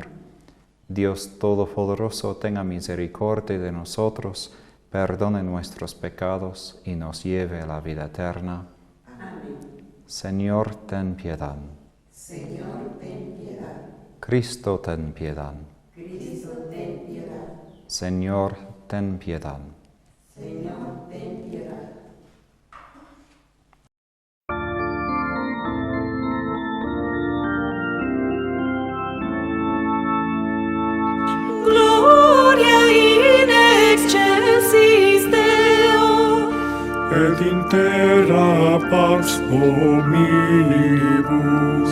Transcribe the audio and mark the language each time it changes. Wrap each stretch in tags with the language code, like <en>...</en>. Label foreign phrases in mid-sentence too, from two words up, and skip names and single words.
<es>Dios Todopoderoso tenga misericordia de nosotros, perdone nuestros pecados y nos lleve a la vida eterna. Amén. Señor, ten piedad. Señor, ten piedad. Cristo, ten piedad. Cristo, ten piedad. Señor, ten piedad. Señor, ten piedad.</es> <la>Gloria in excelsis Deo, et in terra pax hominibus,</la>